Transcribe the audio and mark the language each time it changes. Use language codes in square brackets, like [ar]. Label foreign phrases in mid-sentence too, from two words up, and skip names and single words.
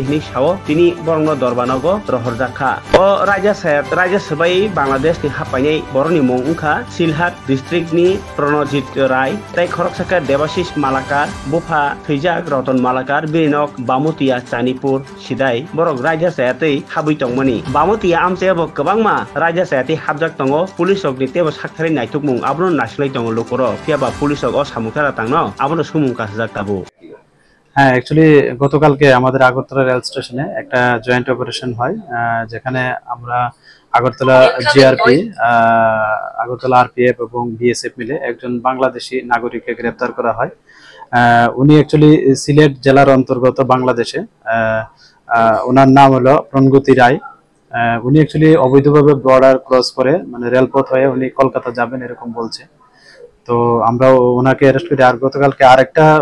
[trp] hini sawo tini borno dorbanogo rohorjakha o raja sabai Bangladesh ni hapainai boroni mong ungkha Silhat district ni Pranojit Rai tai khoroksaka Debashis Malakar Bufa Thijak Roton Malakar Birinok Bamutia Chanipur Sidai borok raja sayatei habui tongmani Bamutia amchebo kwbangma raja sayati habjak tongo police ok nitebo sakthari naituk mung abono nasilai tongo lokoro phiaba police ok o samukara tangno abono sumung kasajak tabu [bn] হ্যাঁ অ্যাকচুয়ালি গতকালকে আমাদের আগরতলা [en] rail station [bn] একটা [en] joint operation [bn] হয় যেখানে আমরা আগরতলা জিআরপি আগরতলা আরপিএফ এবং বিএসএফ মিলে একজন বাংলাদেশি নাগরিককে গ্রেফতার করা হয় উনি অ্যাকচুয়ালি সিলেট জেলার অন্তর্গত বাংলাদেশে ওনার নাম হলো প্রণগতি রায় উনি অ্যাকচুয়ালি অবৈধভাবে [en] border cross [bn] করে মানে রেলপথ হয়ে উনি কলকাতা যাবেন এরকম বলছে তো আমরা ওনাকে অ্যারেস্ট করি আর গতকালকে আরেকটা